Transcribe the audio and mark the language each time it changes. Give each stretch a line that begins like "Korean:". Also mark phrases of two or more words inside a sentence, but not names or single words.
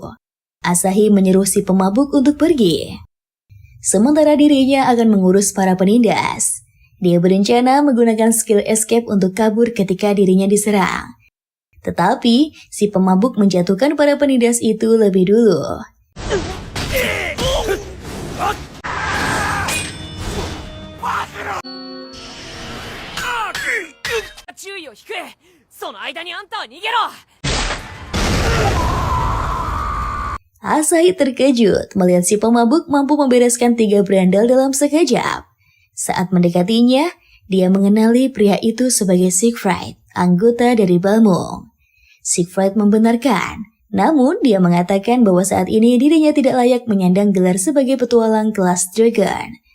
Indonesian: Asahi menyuruh si pemabuk untuk pergi. Sementara dirinya akan mengurus para penindas. Dia berencana menggunakan
English: skill escape
Indonesian: untuk kabur ketika dirinya diserang. Tetapi si pemabuk menjatuhkan para penindas itu lebih dulu.
Japanese: 注意を引く。その間にあんたは逃げろ。
Indonesian: Asahi terkejut melihat si pemabuk mampu membereskan 3 berandal dalam sekejap. Saat mendekatinya, dia mengenali pria itu sebagai Siegfried, anggota dari Balmung. Siegfried membenarkan, namun dia mengatakan bahwa saat ini dirinya tidak layak menyandang gelar sebagai petualang kelas Dragon.